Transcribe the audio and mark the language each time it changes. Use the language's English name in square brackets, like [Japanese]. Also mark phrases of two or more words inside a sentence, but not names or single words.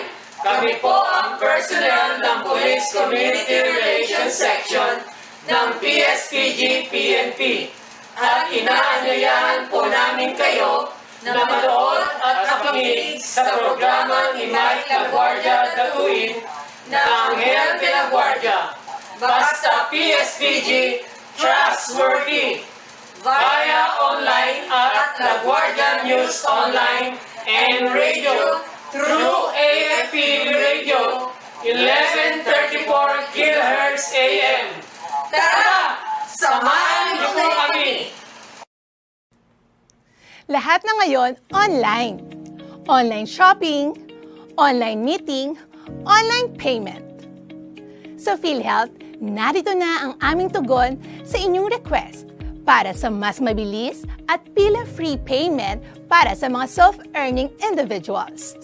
[Filipino] Kami po ang personnel ng Police Community Relations Section ng PSPG-PNP at inaanyayahan po namin kayo na manood at makinig sa programang Imay na Guardia DATUIN na Anghel de la Guardia. Basta PSPG, trustworthy! [English] Via online at La Guardia News Online and Radio through AFP Radio 1134 kHz AM. [Filipino] Tara! Samahan niyo po kami! Lahat na ngayon online. [English] Online shopping, online meeting, online payment. [Filipino] Sa PhilHealth, narito na ang aming tugon sa inyong request para sa mas mabilis at pila-free payment para sa mga [English] self-earning individuals.